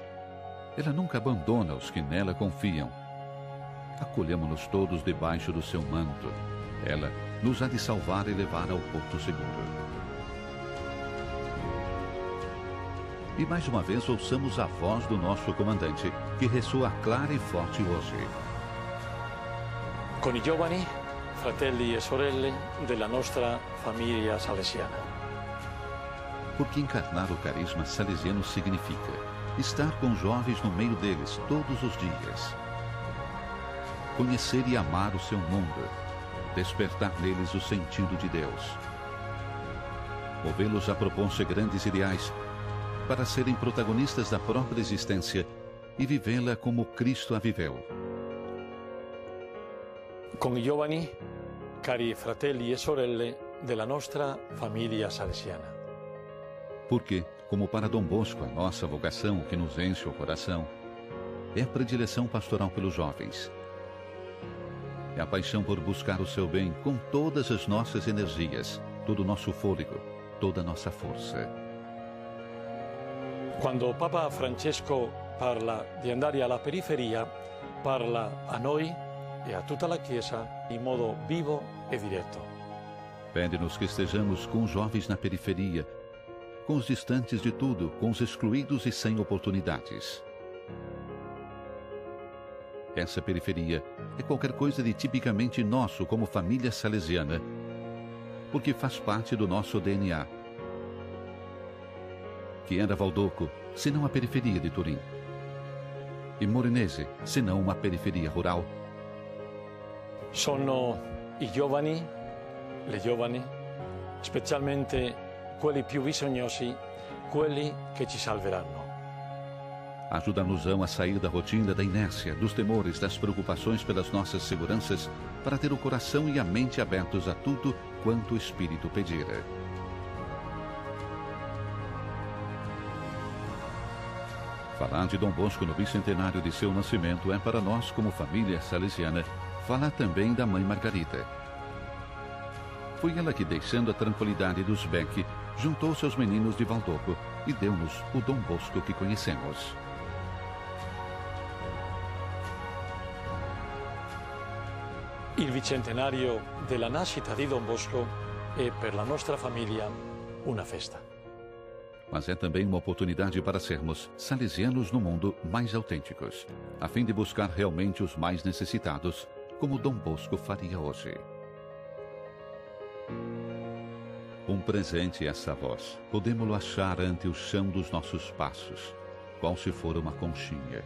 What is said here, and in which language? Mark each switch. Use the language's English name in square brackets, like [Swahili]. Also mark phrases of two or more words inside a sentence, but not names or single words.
[Portuguese] Ela nunca abandona os que nela confiam. Acolhamo-nos todos debaixo do seu manto. Ela nos há de salvar e levar ao porto seguro. E mais uma vez ouçamos a voz do nosso comandante, que ressoa clara e forte hoje. [Italian] Con i giovani, fratelli e sorelle della nostra famiglia salesiana. [Portuguese] Porque encarnar o carisma salesiano significa estar com jovens no meio deles todos os dias. Conhecer e amar o seu mundo. Despertar neles o sentido de Deus. Movê-los a propor-se grandes ideais para serem protagonistas da própria existência e vivê-la como Cristo a viveu. [Italian] Con i giovani, cari fratelli e sorelle della nostra famiglia salesiana. [Portuguese] Porque, como para Dom Bosco, a nossa vocação que nos enche o coração é a predileção pastoral pelos jovens. É a paixão por buscar o seu bem com todas as nossas energias, todo o nosso fôlego, toda a nossa força. Quando o [Italian] Papa Francesco parla di andare alla periferia, parla a noi e a tutta la Chiesa in modo vivo e direto. [Portuguese] Pede-nos que estejamos com os jovens na periferia, com os distantes de tudo, com os excluídos e sem oportunidades. Essa periferia é qualquer coisa de tipicamente nosso como família salesiana, porque faz parte do nosso DNA. Que era Valdoco, senão a periferia de Turim? E Morenese, senão uma periferia rural? [Italian] Sono i giovani, le giovani, specialmente quelli più bisognosi, quelli che ci salveranno. [Portuguese] Ajuda-nos-ão a sair da rotina, da inércia, dos temores, das preocupações pelas nossas seguranças, para ter o coração e a mente abertos a tudo quanto o Espírito pedira. Falar de Dom Bosco no bicentenário de seu nascimento é para nós, como família salesiana, falar também da mãe Margarida. Foi ela que, deixando a tranquilidade dos Beck, juntou-se aos meninos de Valdoco e deu-nos o Dom Bosco que conhecemos. [Italian] Il bicentenario della nascita di Don Bosco è per la nostra famiglia una festa. [Portuguese] Mas é também uma oportunidade para sermos salesianos no mundo mais autênticos, a fim de buscar realmente os mais necessitados, como Dom Bosco faria hoje. Um presente essa voz, podemos-lo achar ante o chão dos nossos passos, qual se for uma conchinha.